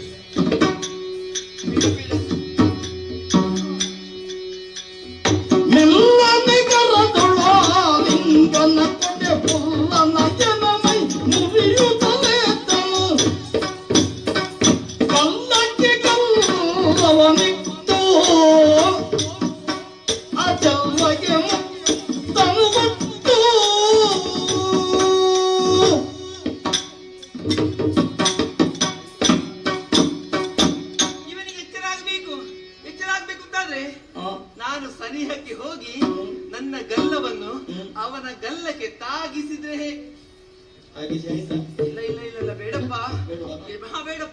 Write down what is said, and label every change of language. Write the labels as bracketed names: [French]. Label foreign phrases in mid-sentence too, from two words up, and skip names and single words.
[Kannada] ಮೆಲ್ಲನೆ ಕರದೊಳಾಲಿಂಗನ ಕೊಡೆ ಪುಲ್ಲನ ಜನಮೈ ಮುರಿಯುತ್ತಲೇ ತನು ಗಲ್ಲಕ್ಕೆ ಗಲ್ಲವನಿಟ್ಟು ಆ ಚೆಲ್ವಗೆ ಮುತ್ತನು ಕೊಟ್ಟು ಇವನಿಗೆ ಎಚ್ಚರಾಗಬೇಕು ಅಂತಾದ್ರೆ ನಾನು ಸನಿಹಕ್ಕೆ ಹೋಗಿ ನನ್ನ ಗಲ್ಲವನ್ನು ಅವನ ಗಲ್ಲಕ್ಕೆ ತಾಗಿಸಿದ್ರೆ ಇಲ್ಲ ಇಲ್ಲ ಇಲ್ಲ ಇಲ್ಲ ಬೇಡಪ್ಪ, ಬೇಡಪ್ಪ.